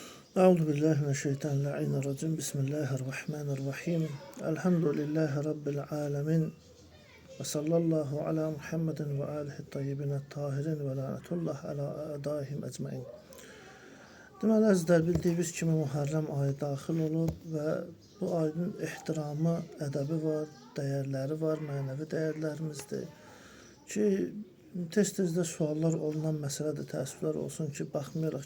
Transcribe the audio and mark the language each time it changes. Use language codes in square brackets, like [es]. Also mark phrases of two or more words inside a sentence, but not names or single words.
[ar] أعوذ بالله من الشيطان الرجيم. بسم الله الرحمن الرحيم. الحمد لله رب العالمين. وصلى الله على محمد وآله الطيبين الطاهرين ولعنة الله على أعدائهم أجمعين. [az] Deməli, əzizlər, bildiyiniz kimi Muharrem ayı daxil olub və bu ayın ehtiramı, ədəbi var, dəyərləri var, mənəvi dəyərlərimizdir ki, tez-tez də suallar olunan məsələdir, təəssüflər olsun ki, baxmayaraq